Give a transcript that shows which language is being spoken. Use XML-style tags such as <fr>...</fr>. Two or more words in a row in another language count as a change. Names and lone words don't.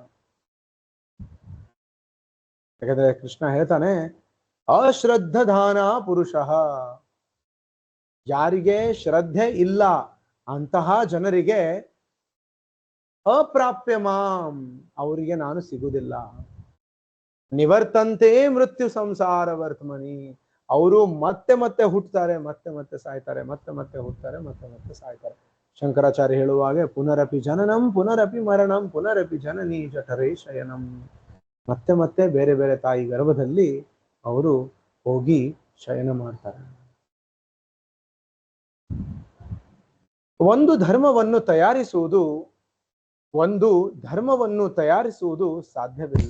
<kn>ಯಾಕಂದ್ರೆ ಕೃಷ್ಣ ಹೇಳ್ತಾನೆ,</kn> <sa>ಅಶ್ರದ್ಧಧಾನ ಪುರುಷ,</sa> <kn>ಯಾರಿಗೆ ಶ್ರದ್ಧೆ ಇಲ್ಲ ಅಂತಹ ಜನರಿಗೆ</kn> <sa>ಅಪ್ರಾಪ್ಯ ಮಾಂ,</sa> <kn>ಅವರಿಗೆ ನಾನು ಸಿಗುವುದಿಲ್ಲ.</kn> <sa>ನಿವರ್ತಂತೆ ಮೃತ್ಯು ಸಂಸಾರ ವರ್ತಮನಿ,</sa> <kn>ಅವರು ಮತ್ತೆ ಮತ್ತೆ ಹುಟ್ಟುತ್ತಾರೆ, ಮತ್ತೆ ಮತ್ತೆ ಸಾಯ್ತಾರೆ, ಮತ್ತೆ ಮತ್ತೆ ಹುಟ್ಟುತ್ತಾರೆ, ಮತ್ತೆ ಮತ್ತೆ ಸಾಯ್ತಾರೆ.</kn> <sa>ಶಂಕರಾಚಾರ್ಯ ಹೇಳುವಾಗೆ ಪುನರಪಿ ಜನನಂ ಪುನರಪಿ ಮರಣಂ ಪುನರಪಿ ಜನನಿ ಜಠರೇ ಶಯನಂ,</sa> <kn>ಮತ್ತೆ ಮತ್ತೆ ಬೇರೆ ಬೇರೆ ತಾಯಿ ಗರ್ಭದಲ್ಲಿ ಅವರು ಹೋಗಿ ಶಯನ ಮಾಡ್ತಾರೆ. ಒಂದು ಧರ್ಮವನ್ನು ತಯಾರಿಸುವುದು ಸಾಧ್ಯವಿಲ್ಲ.</kn>